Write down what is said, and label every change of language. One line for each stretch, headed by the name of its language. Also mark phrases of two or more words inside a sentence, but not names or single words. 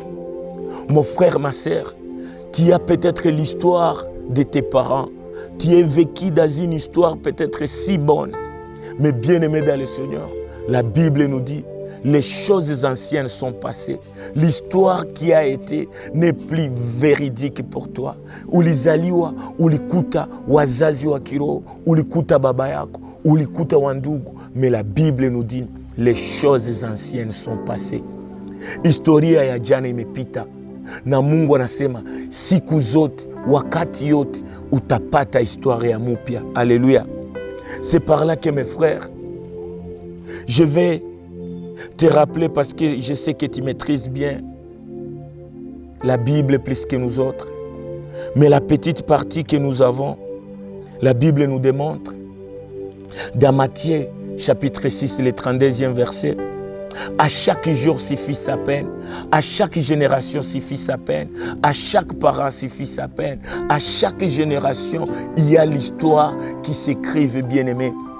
French: Mon frère, ma sœur, tu as peut-être l'histoire de tes parents. Tu es vécu dans une histoire peut-être si bonne. Mais bien aimé dans le Seigneur, la Bible nous dit, les choses anciennes sont passées. L'histoire qui a été n'est plus véridique pour toi.
Swahili: Ulizaliwa, ulikuta wazazi wa kiroho, ulikuta baba yako, ulikuta wandugu.
French: Mais la Bible nous dit, les choses anciennes sont passées.
Swahili: Historia ya jana imepita. Na Mungu anasema siku zote, wakati yote utapata histoire ya mupya.
French: Alléluia. C'est par là que mes frères, je vais te rappeler, parce que je sais que tu maîtrises bien la Bible plus que nous autres. Mais la petite partie que nous avons, la Bible nous démontre dans Matthieu chapitre 6, le 32e verset, à chaque jour suffit sa peine, à chaque génération suffit sa peine, à chaque parent suffit sa peine, à chaque génération il y a l'histoire qui s'écrive, bien-aimé.